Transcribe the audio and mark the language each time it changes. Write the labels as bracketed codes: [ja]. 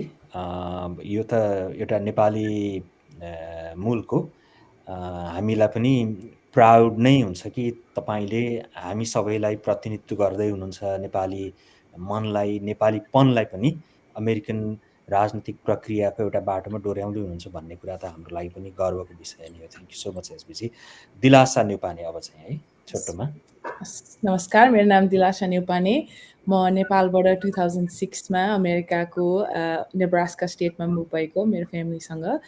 [ne] यो त एउटा नेपाली मूलको हामीलाई पनि प्राउड नै हुन्छ कि तपाईँले हामी सबैलाई प्रतिनिधित्व गर्दै हुनुहुन्छ, नेपाली मनलाई, नेपालीपनलाई पनि अमेरिकन राजनीतिक प्रक्रियाको एउटा बाटोमा डोर्याउँदै हुनुहुन्छ भन्ने कुरा त हाम्रो लागि पनि गर्वको विषय नै हो। [en] Thank you so much SBG. [ne] दिलासा नेउपाने अब चाहिँ है छोटोमा। नमस्कार, मेरो नाम दिलाशा नेउपाने। म नेपालबाट 2006 मा अमेरिकाको नेब्रास्का स्टेटमा मुभ भएको मेरो फ्यामिलीसँग।